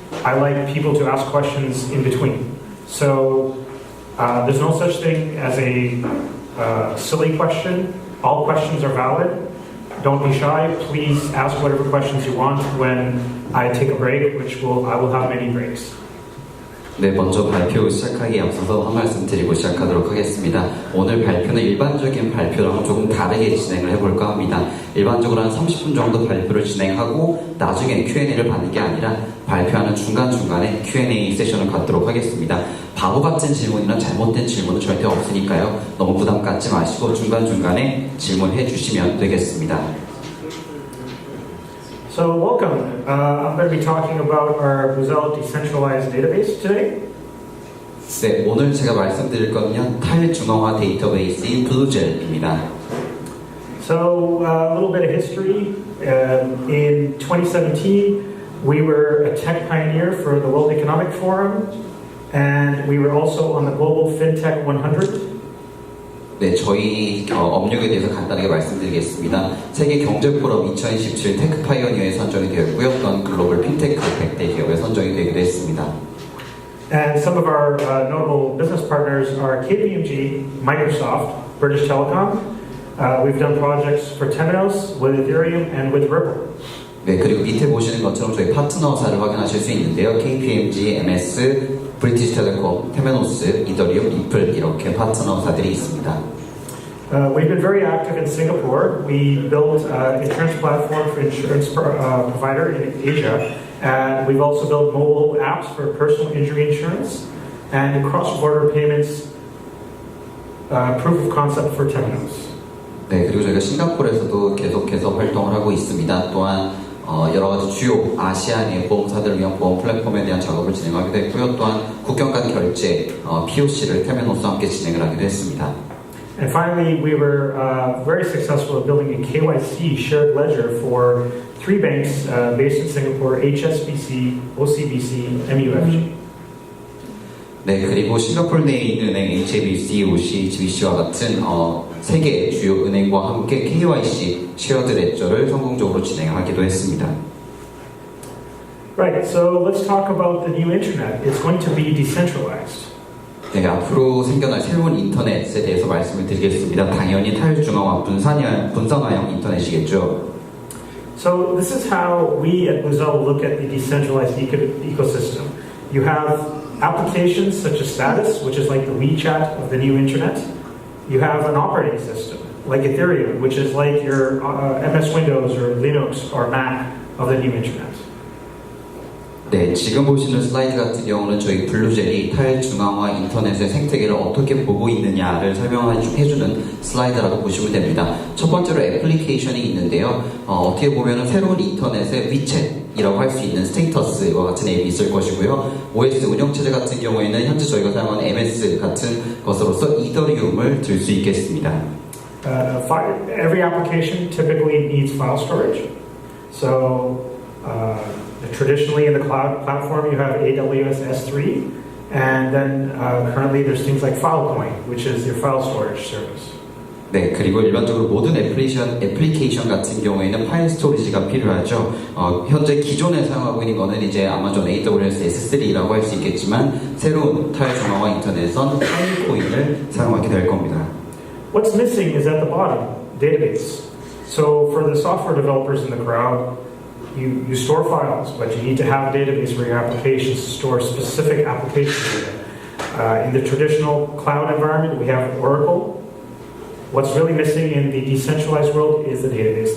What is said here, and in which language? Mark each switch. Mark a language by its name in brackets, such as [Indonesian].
[English] I like people to ask questions in between. So there's no such thing as a silly question. All questions are valid. Don't be shy. Please ask whatever questions you want when I take a break, I will have many breaks. [Korean] 네, 먼저 발표 시작하기에 앞서서 한 말씀 드리고 시작하도록 하겠습니다. 오늘 발표는 일반적인 발표랑 조금 다르게 진행을 해볼까 합니다. 일반적으로 한 30분 정도 발표를 진행하고 나중에 Q&A를 받는 게 아니라 발표하는 중간중간에 Q&A 세션을 갖도록 하겠습니다. 바보 같은 질문이나 잘못된 질문은 절대 없으니까요. 너무 부담 갖지 마시고 중간중간에 질문해 주시면 되겠습니다. [English] So welcome. I'm going to be talking about our Bluezell decentralized database today. [Korean] 네, 오늘 제가 말씀드릴 거는요, 탈중앙화 데이터베이스인 블루젤입니다. [English] So a little bit of history. In 2017, we were a tech pioneer for the World Economic Forum, and we were also on the Global FinTech 100. [Korean] 네, 저희 업력에 대해서 간단하게 말씀드리겠습니다. 세계 경제 포럼 2017 테크 파이어니어에 선정이 되었고요. 또한 글로벌 핀테크 100대 기업에 선정이 되기도 했습니다. [English] And some of our notable business partners are KPMG, Microsoft, British Telecom. We've done projects for Temenos, with Ethereum, and with Ripple. [Korean] 네, 그리고 밑에 보시는 것처럼 저희 파트너사를 확인하실 수 있는데요. KPMG, MS, 브리티시 텔레콤, 테메노스, 이더리움, 리플 이렇게 파트너사들이 있습니다. [English] We've been very active in Singapore. We built an insurance platform for insurance provider in Asia, and we've also built mobile apps for personal injury insurance and cross-border payments proof of concept for Temenos. [Korean] 네, 그리고 저희가 싱가포르에서도 계속해서 활동을 하고 있습니다. 또한 여러 가지 주요 아시아의 보험사들을 위한 보험 플랫폼에 대한 작업을 진행하기도 했고요. 또한 국경 간 결제 POC를 테메노스와 함께 진행을 하기도 했습니다. [English] And finally, we were very successful at building a KYC shared ledger for 3 banks based in Singapore: HSBC, OCBC, MUFG. [Korean] 네, 그리고 싱가포르 내에 있는 은행 HSBC, OCBC와 같은 3개 주요 은행과 함께 KYC 쉐어드 레저를 성공적으로 진행하기도 했습니다. [English] Right, so let's talk about the new internet. It's going to be decentralized. [Korean] 네, 앞으로 생겨날 새로운 인터넷에 대해서 말씀을 드리겠습니다. 당연히 탈중앙화 분산화형 인터넷이겠죠. [English] So this is how we at Bluezell look at the decentralized ecosystem. You have applications such as Status, which is like the WeChat of the new internet. You have an operating system like Ethereum, which is like your MS Windows or Linux or Mac of the new internet. [Korean] 네, 지금 보시는 슬라이드 같은 경우는 저희 블루젤이 탈중앙화 인터넷의 생태계를 어떻게 보고 있느냐를 설명해주는 슬라이드라고 보시면 됩니다. 첫 번째로 애플리케이션이 있는데요. 어떻게 보면 새로운 인터넷의 위챗이라고 할 수 있는 스테이터스와 같은 앱이 있을 것이고요. OS 운영체제 같은 경우에는 현재 저희가 사용하는 MS 같은 것으로서 이더리움을 들 수 있겠습니다. [English] Every application typically needs file storage. So traditionally in the cloud platform you have AWS S3, and then currently there's things like Filecoin, which is your file storage service. [Korean] 네, 그리고 일반적으로 모든 애플리케이션 같은 경우에는 파일 스토리지가 필요하죠. 현재 기존에 사용하고 있는 거는 이제 아마존 AWS S3라고 할 수 있겠지만 새로운 탈중앙화 인터넷은 파일코인을 사용하게 될 겁니다. [English] What's missing is at the bottom, database. So for the software developers in the crowd, you store files, but you need to have a database for your applications to store specific application data. In the traditional cloud environment, we have Oracle. What's really missing in the decentralized world is the database.